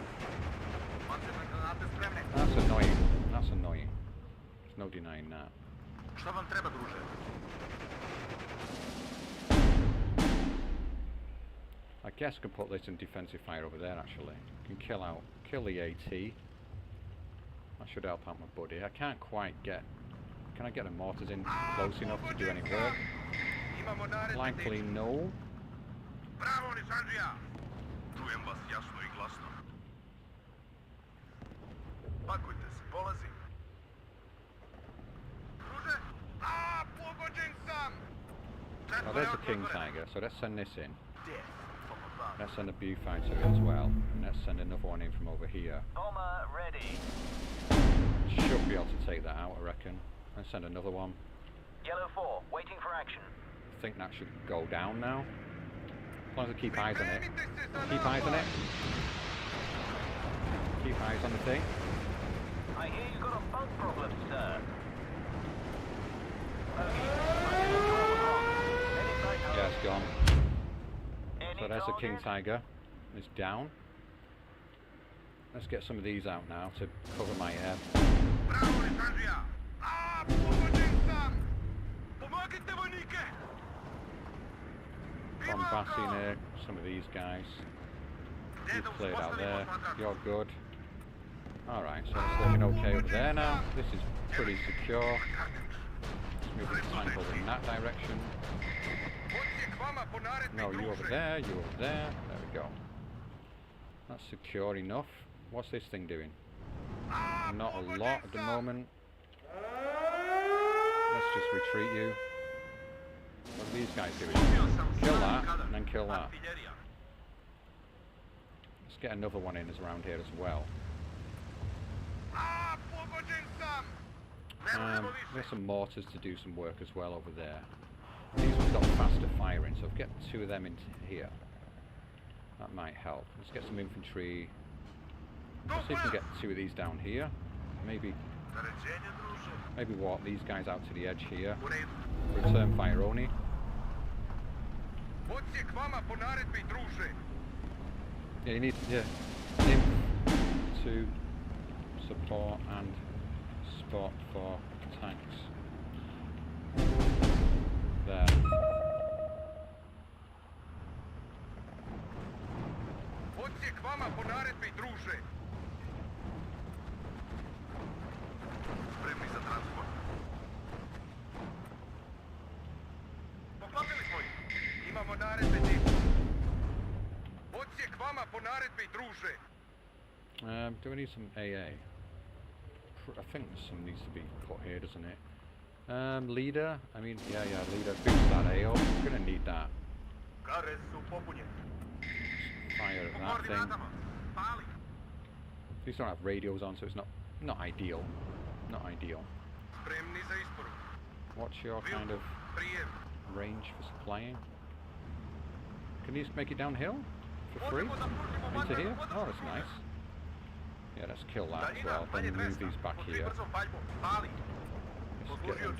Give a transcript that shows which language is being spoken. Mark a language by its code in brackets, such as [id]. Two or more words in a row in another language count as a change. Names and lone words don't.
[sr] Pancirne granate spremne. [en] That's annoying. That's annoying. There's no denying that. [sr] Šta vam treba, druže? [en] I guess I can put this in defensive fire over there actually. Can kill the AT. That should help out my buddy. I can't quite get... Can I get the mortars in close enough to do any work? [sr] Imamo naredbe, [en] Likely [sr] dečki. [en] no. [sr] Bravo, Nisandžija! Čujem vas jasno i glasno. Pakujte se, polazim. Druže? Pogođen sam! [en] Oh, there's the King Tiger, so let's send this in. [sr] Gdje? [en] Let's send a Viewfighter in as well. And let's send another one in from over here. Bomber ready. Should be able to take that out, I reckon. Let's send another one. Yellow 4, waiting for action. I think that should go down now. As long as I keep eyes on it. Keep eyes on it. Keep eyes on the thing. I hear you've got a bug problem, sir. Okay. Heading back home. Yeah, it's gone. Any So there's the King target? Tiger. It's down. Let's get some of these out now to cover my head. [sr] Bravo, Nisandžija! Pogođen sam! Pomagajte, vojnike! [en] Bombasting some of these guys. You've played out there. You're good. Alright, so it's looking okay over there now. This is pretty secure. Let's move the tank over in that direction. [sr] Odsjek vama po naredbi, [en] No, you over [sr] druže. [en] there, you over there. There we go. That's secure enough. What's this thing doing? Not a lot at the moment. Let's just retreat you. What are these guys doing? Kill that, and then kill that. [sr] Artiljerija. [en] Let's get another one in as around here as well. [sr] Pogođen sam! Ne možemo više. [en] There's some mortars to do some work as well over there. These ones got faster firing, so if we get two of them into here, that might help. Let's get some infantry. Let's see if we can get two of these down here. Maybe [sr] Naređenje, druže. [en] maybe walk these guys out to the edge here. [sr] U redu. [en] Return fire only. [sr] Odsjek vama po naredbi, druže. [en] Yeah, you need him to support and spot for tanks. There. [sr] Odsjek vama po naredbi, druže. Spremni za transport. naredbe, dečki. Odsjek vama po naredbi, druže. [en] Do we need some AA? I think some needs to be put here, doesn't it? Leader. I mean, yeah, leader. Boost that AO. We're gonna need that. [sr] Kare su popunjeni. [en] Fire [sr] Po [en] at that thing. [sr] koordinatama. Pali. [en] These don't have radios on, so it's not ideal. Not ideal. [sr] Spremni za isporu. [en] What's your kind of [sr] Prijem. [en] range for supplying? Can you just make it downhill for free [sr] Možemo da pružimo [en] into here? [sr] vatrenu [en] Oh, that's [sr] podršku, [en] nice. Yeah, let's kill that as [sr] Daljina [en] well. [sr] manje [en] Then move [sr] 200. [en] these back [sr] Po tri [en] here. [sr] brzom paljbom. Pali. [en] Let's get them